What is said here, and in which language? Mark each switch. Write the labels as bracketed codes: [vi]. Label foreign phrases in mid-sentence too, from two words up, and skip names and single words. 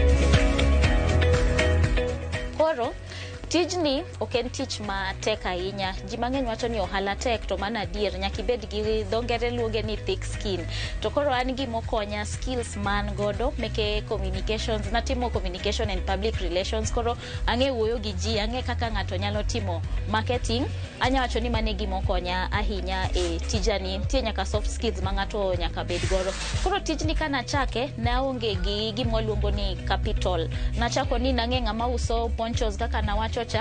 [luo] Koro tijni oken tich ma tek ahinya. Ji mang'eny wacho ni ohala tek to mana adier nyaka ibed gi dho ngere luonge ni [en] thick skin. [luo] To koro an gi mokonya skills man godo meke communications natimo [en] communication and public relations. [luo] Koro ang'e wuoyo gi ji, ang'e kaka ng'ato nyalo timo marketing. Anya wacho ni mane gi mokonya ahinya e tijani. Tie nyaka [en] soft skills [luo] ma ng'ato nyaka bed godo. Koro tijni kana chake naonge gi gimoluongo ni capital. Nachako ni nang'e ng'ama uso ponchos kaka nawacho cha.